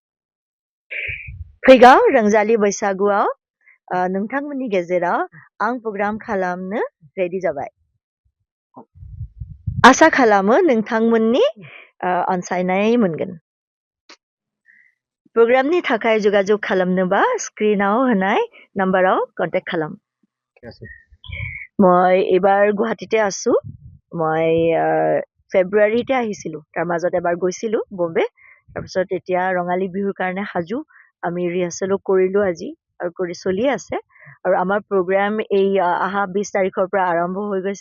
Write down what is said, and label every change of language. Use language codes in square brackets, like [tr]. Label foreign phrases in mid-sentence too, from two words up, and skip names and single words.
[brx] फैगौ रंजालि बैसागुआव नोंथांमोननि गेजेराव आं प्रग्राम खालामनो रेडि जाबाय। आसा खालामो नोंथांमोननि अनसायनाय मोनगोन। प्रग्रामनि थाखाय जगाजग खालामनोबा स्क्रिनाव होनाय नाम्बाराव कन्टेक्ट खालाम। [as] মই এবাৰ গুৱাহাটীতে আছো। মই ফেব্ৰুৱাৰীতে আহিছিলো, তাৰ মাজত এবাৰ গৈছিলো বম্বে। তাৰপিছত এতিয়া ৰঙালী বিহুৰ কাৰণে সাজু। আমি ৰিহাৰ্চেলো কৰিলো আজি আৰু কৰি চলি আছে। আৰু আমাৰ প্ৰগ্ৰাম এই অহা 20 তাৰিখৰ পৰা আৰম্ভ হৈ গৈছে।